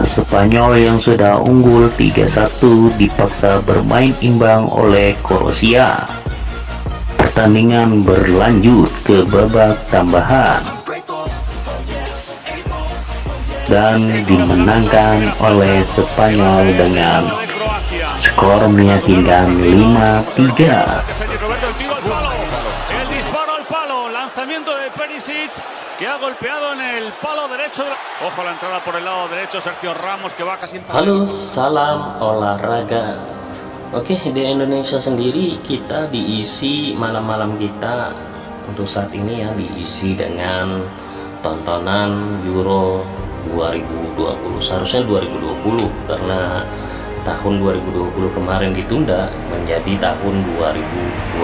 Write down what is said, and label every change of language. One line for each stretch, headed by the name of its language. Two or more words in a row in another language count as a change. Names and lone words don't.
Indonesian: Spanyol yang sudah unggul 3-1 dipaksa bermain imbang oleh Kroasia. Pertandingan berlanjut ke babak tambahan dan dimenangkan oleh Spanyol dengan skor meyakinkan 5-3.
Spanish: Que ha golpeado en el palo derecho. Ojo la entrada por el lado derecho, Sergio Ramos que va casi.
Indonesian: Halo, salam olahraga. Oke, di Indonesia sendiri kita diisi malam-malam kita untuk saat ini ya diisi dengan tontonan Euro 2020. Seharusnya 2020 karena tahun 2020 kemarin ditunda menjadi tahun 2021.